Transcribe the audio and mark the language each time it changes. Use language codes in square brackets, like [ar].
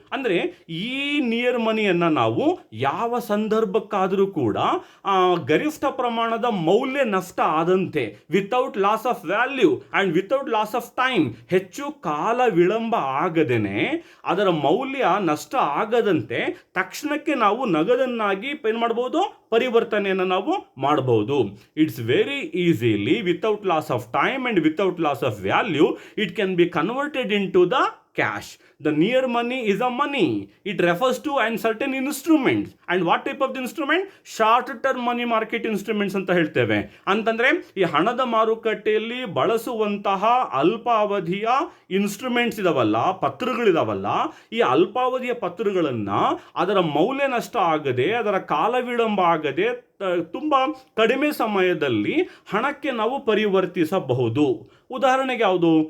[kn] ಅಂದರೆ ಈ ನಿಯರ್ ಮನಿಯನ್ನು ನಾವು ಯಾವ ಸಂದರ್ಭಕ್ಕಾದರೂ ಕೂಡ ಗರಿಷ್ಠ ಪ್ರಮಾಣದ ಮೌಲ್ಯ ನಷ್ಟ ಆದಂತೆ, [en] without loss of value and without loss of time, [kn] ಹೆಚ್ಚು ಕಾಲ ವಿಳಂಬ ಆಗದೇನೆ ಅದರ ಮೌಲ್ಯ ನಷ್ಟ ಆಗದಂತೆ ತಕ್ಷಣಕ್ಕೆ ನಾವು ನಗದನ್ನಾಗಿ ಏನು ಮಾಡಬಹುದು, ಪರಿವರ್ತನೆಯನ್ನು ನಾವು ಮಾಡಬಹುದು. [en] It's very easily, without loss of time and without loss of value, it can be converted into the cash. The near money is a money. It refers to and certain instruments. And what type of the instrument? Short term money market instruments [kn] ಅಂತ ಹೇಳ್ತೇವೆ. ಅಂತಂದ್ರೆ ಈ ಹಣದ ಮಾರುಕಟ್ಟೆಯಲ್ಲಿ ಬಳಸುವಂತಹ ಅಲ್ಪಾವಧಿಯ instruments ಇದಾವಲ್ಲ, ಪತ್ರಗಳಿದಾವಲ್ಲ, ಈ ಅಲ್ಪಾವಧಿಯ ಪತ್ರಗಳನ್ನ ಅದರ ಮೌಲ್ಯ ನಷ್ಟ ಆಗದೆ, ಅದರ ಕಾಲ ವಿಳಂಬ ಆಗದೆ, ತುಂಬ ಕಡಿಮೆ ಸಮಯದಲ್ಲಿ ಹಣಕ್ಕೆ ನಾವು ಪರಿವರ್ತಿಸಬಹುದು. ಉದಾಹರಣೆಗೆ ಯಾವುದು?